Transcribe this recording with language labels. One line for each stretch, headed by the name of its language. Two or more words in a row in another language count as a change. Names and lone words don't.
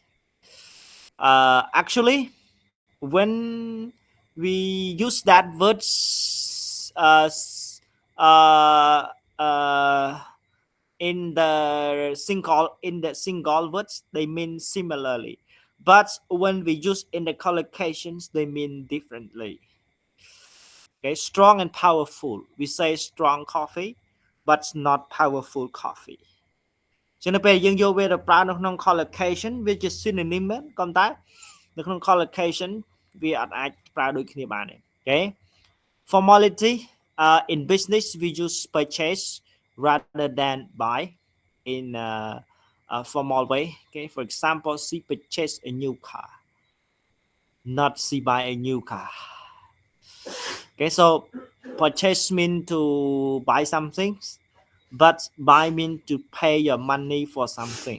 English: Actually, when we use that words uh, uh, in the single words, they mean similarly, but when we use in the collocations, they mean differently. Okay, strong and powerful, we say strong coffee but not powerful coffee.
Khmer: ចឹងនៅពេលយើងយកវាទៅប្រើនៅក្នុង collocation វាជា synonym មែនក៏តែនៅក្នុង collocation វាអត់អាចប្រើដូចគ្នាបានទេ okay.
English: Formality, in business we use purchase rather than buy in a formal way. Okay, for example, she purchased a new car, not she buy a new car. Okay, so purchase mean to buy something, but buy mean to pay your money for something.